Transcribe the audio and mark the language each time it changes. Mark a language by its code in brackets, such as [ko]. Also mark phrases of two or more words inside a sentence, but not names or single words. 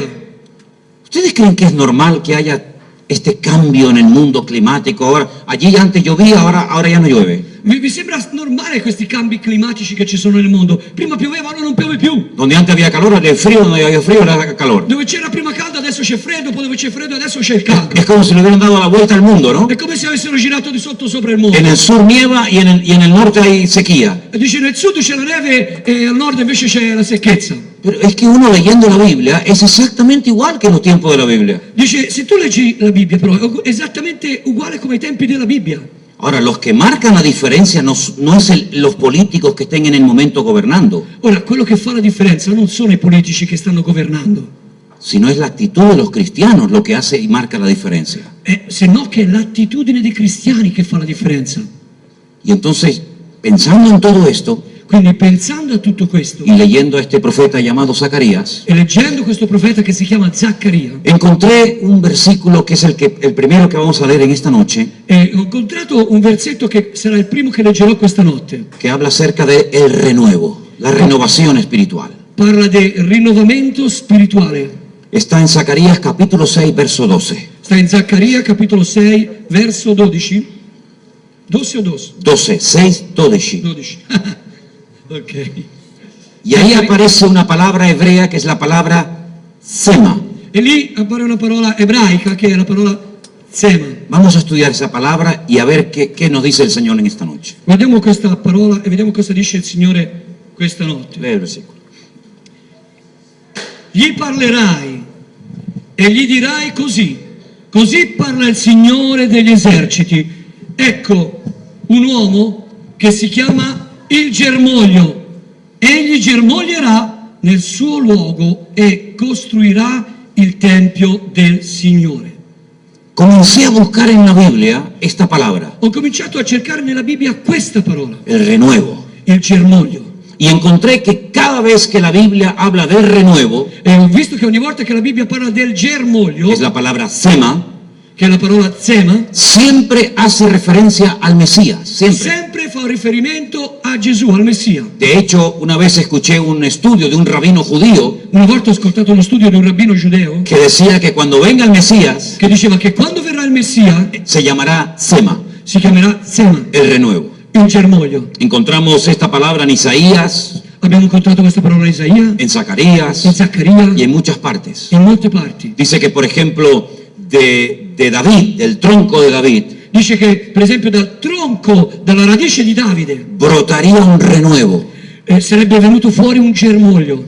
[es] ¿Ustedes creen que es normal que haya este cambio en el mundo climático? Ahora, allí antes llovía, ahora ya no llueve. [it] Vi sembra normale questi cambi climatici che ci sono nel mondo? Prima pioveva, ora non piove più. [es] Donde antes había calor, ahora hay frío, donde había frío, ahora hay calor. [it] Dove c'era prima caldo, adesso c'è freddo, poi dove c'è freddo, adesso c'è il caldo. [es] Es como si le hubieran dado la vuelta al mundo, ¿no? [it] È come se avessero girato di sotto sopra il mondo. [es] En el sur nieva y en el norte hay sequía. [it] E dice, nel sud c'è la neve e al nord invece c'è la secchezza. [es] Pero es que uno leyendo la Biblia es exactamente igual que en los tiempos de la Biblia. [it] Dice, se tu leggi la Bibbia però è esattamente uguale come ai tempi della Bibbia. [es] Ahora, los que marcan la diferencia no es los políticos que estén en el momento gobernando, [it] Ora, quello che fa la differenza non sono i politici che stanno governando, [es] sino es la actitud de los cristianos lo que hace y marca la diferencia. [it] se no che è l'attitudine dei cristiani che fa la differenza. [es] Y entonces, pensando en todo esto [it] Quindi pensando a tutto questo [es] y leyendo a este profeta llamado Zacarías, [it] e leggendo questo profeta che si chiama Zaccaria, [es] encontré un versículo que es el primero que vamos a leer en esta noche, [it] ho incontrato un versetto che sarà il primo che leggerò questa notte. [es] que habla acerca del renuevo, la renovación espiritual. [it] Parla del rinnovamento spirituale. [es] Está en Zacarías capítulo 6, verso 12. [it] Sta in Zaccaria, capitolo 6, verso 12. [es] 12 o 2? 12, 6, 12. 12. Ok. Y ahí aparece una palabra hebrea que es la palabra sema. [it] E lì appare una parola ebraica che è la parola Sema. [es] Vamos a estudiar esa palabra y a ver qué nos dice el Señor en esta noche. [it] Guardiamo questa parola e vediamo cosa dice il Signore questa notte. [es] Lee el versículo. [it] Gli parlerai e gli dirai così parla il Signore degli eserciti. Ecco un uomo che si chiama il germoglio. Egli germoglierà nel suo luogo e costruirà il Tempio del Signore. [es] Comencé a buscar en la Biblia esta palabra, [it] Ho cominciato a cercare nella Bibbia questa parola, [es] el renuevo. [it] il germoglio. [es] Y encontré que cada vez que la Biblia habla del renuevo, [it] E ho visto che ogni volta che la Bibbia parla del germoglio, [es] es la palabra sema, [it] che è la parola Zema, [es] siempre hace referencia al Mesías, siempre. [it] sempre fa riferimento a Gesù, al Messia. [es] De hecho, una vez escuché un estudio de un rabino judío [it] Una volta ho ascoltato uno studio di un rabbino giudeo [es] que decía que cuando venga el Mesías [it] che diceva che quando verrà il Messia [es] se llamará sema, [it] si chiamerà Zema, [es] el renuevo. [it] il germoglio. [es] Encontramos esta palabra en Isaías, [it] Abbiamo incontrato questa parola in Isaia, [es] en [it] in [es] Zacarías [it] Zaccaria, [es] y en muchas partes. [it] in molte parti. [es] Dice que, por ejemplo, de David, del tronco de David, [it] Dice che, per esempio, dal tronco, dalla radice di Davide, [es] brotaría un renuevo, [it] sarebbe venuto fuori un germoglio,